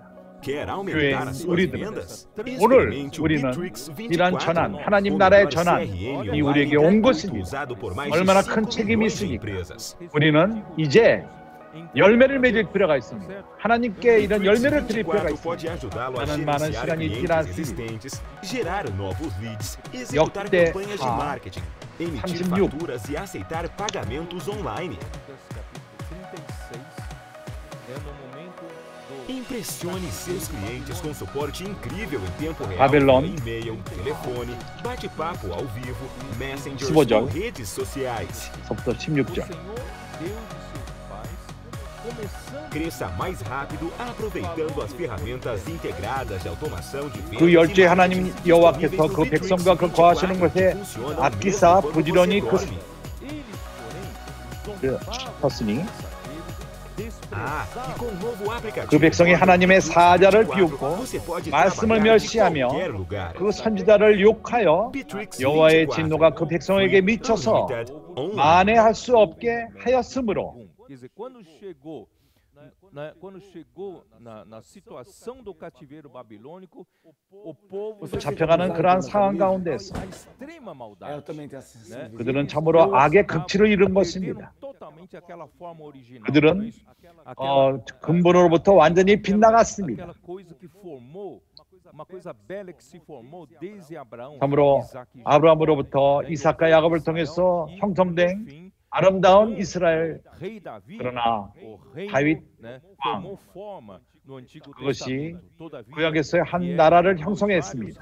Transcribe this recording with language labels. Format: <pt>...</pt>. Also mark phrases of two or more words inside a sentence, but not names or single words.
<ko>교회 우리들 오늘 우리는 이러한 전환, 하나님 나라의 전환이 우리에게 온 것입니다. 얼마나 큰 책임이 있으니까 우리는 이제 열매를 맺을 필요가 있습니다. 하나님께 이런 열매를 드릴 필요가 있습니다. 많은 시간이 지났습니다. 역대하 36</ko> <pt>Impressione seus clientes com suporte incrível em tempo real,</pt> <ko>바벨론</ko> <pt>e-mail, telefone, bate-papo ao vivo, messengers</pt> <ko>15절</ko> <pt>ou redes sociais.</pt> <ko>16절</ko> <pt>Cresça mais rápido aproveitando as ferramentas integradas de automação de vendas.</pt> <ko>그 열조의 하나님 여호와께서 그 백성과 그 거하시는 곳에 아끼사 부지런히 쳤으니 그 백성이 하나님의 사자를 비웃고 말씀을 멸시하며 그 선지자를 욕하여 여호와의 진노가 그 백성에게 미쳐서 만회할 수 없게 하였으므로.</ko> <pt>Quando chegou na situação do cativeiro babilônico, o povo</pt> <ko>잡혀가는 그러한 상황 가운데서</ko> <pt>a extrema maldade.</pt> <ko>그들은 참으로 악의 극치를 이룬 것입니다. 그들은 근본으로부터 완전히 빗나갔습니다. 참으로 아브라함으로부터 이삭과 야곱을 통해서 형성된 아름다운 이스라엘, 그러나 다윗 왕, 그것이 구약에서의 한 나라를 형성했습니다.</ko>